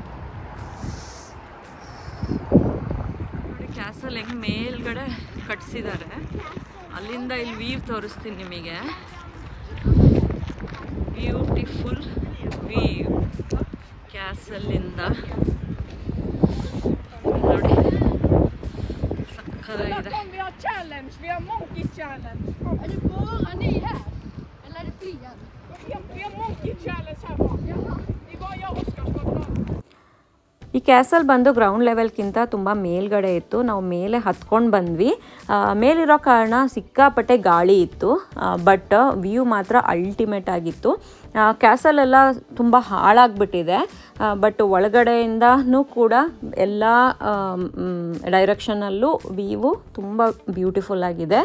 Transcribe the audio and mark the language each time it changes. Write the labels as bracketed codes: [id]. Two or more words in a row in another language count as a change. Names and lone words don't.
[kn] ನೋಡಿ ಕ್ಯಾಸಲ್ ಹೆಂಗೆ ಮೇಲ್ಗಡೆ ಕಟ್ಸಿದ್ದಾರೆ. ಅಲ್ಲಿಂದ ಇಲ್ಲಿ ವ್ಯೂ ತೋರಿಸ್ತೀನಿ ನಿಮಗೆ. [en] beautiful view [kn] ಕ್ಯಾಸಲ್ಲಿಂದ ನೋಡಿ, ಸಕ್ಕತ್ತಾಗಿದೆ. [sv] Vi har [en] monkey challenge. [sv] Är det bara ni här? Eller är det fler? Vi har [en] monkey challenge [sv] här bak. Det är bara jag och Oskar som har bra. [kn] ಈ ಕ್ಯಾಸಲ್ ಬಂದು [en] ground levelಗಿಂತ [kn] ತುಂಬ ಮೇಲ್ಗಡೆ ಇತ್ತು. ನಾವು ಮೇಲೆ ಹತ್ಕೊಂಡು ಬಂದ್ವಿ. ಮೇಲಿರೋ ಕಾರಣ ಸಿಕ್ಕಾಪಟ್ಟೆ ಗಾಳಿ ಇತ್ತು, [en] but view [kn] ಮಾತ್ರ ಅಲ್ಟಿಮೇಟ್ ಆಗಿತ್ತು. ಕ್ಯಾಸಲೆಲ್ಲ ತುಂಬ ಹಾಳಾಗಿಬಿಟ್ಟಿದೆ, ಬಟ್ ಒಳಗಡೆಯಿಂದನೂ ಕೂಡ ಎಲ್ಲ ಡೈರೆಕ್ಷನಲ್ಲೂ ವ್ಯೂ ತುಂಬ ಬ್ಯೂಟಿಫುಲ್ ಆಗಿದೆ.